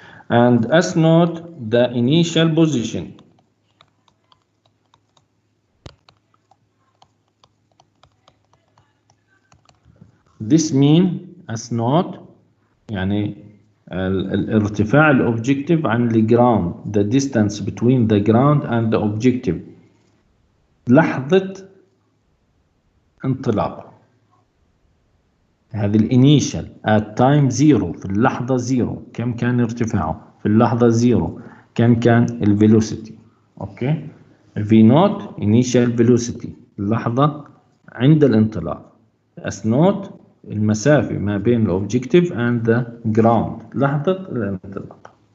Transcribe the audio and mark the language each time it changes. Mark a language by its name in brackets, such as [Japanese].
[English] And S naught, the initial position, this mean S naught [Arabic] يعني الارتفاع الأوبجكتيف عن الجراوند, [English] the distance between the ground and the objective [Arabic] لحظة انطلاق. هذه الانيشال [English] at time zero، [Arabic] في اللحظة زيرو كم كان ارتفاعه، في اللحظة زيرو كم كان الفيلوسيتي، اوكي. [English] V naught initial velocity، [Arabic] اللحظة عند الانطلاق. S naught المسافة ما بين الأوبجكتيف [English] and the ground، [Arabic] لحظة الانطلاق.